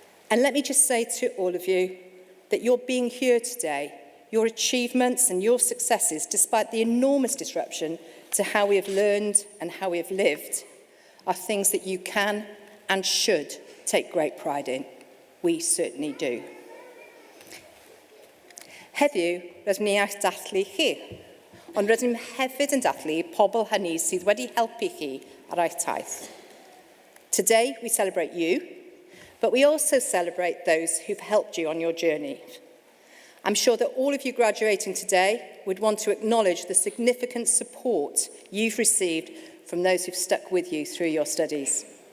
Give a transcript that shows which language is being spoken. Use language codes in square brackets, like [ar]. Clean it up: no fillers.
[en] And let me just say to all of you that your being here today, your achievements and your successes, despite the enormous disruption to how we have learned and how we have lived, are things that you can and should take great pride in. We certainly do. [cy] Heddiw, rydym ni eich dathlu chi, ond rydym hefyd yn dathlu pobl hynny sydd wedi helpu chi ar eich taith. [en] Today we celebrate you, but we also celebrate those who've helped you on your journey. I'm sure that all of you graduating today would want to acknowledge the significant support you've received from those who've stuck with you through your studies.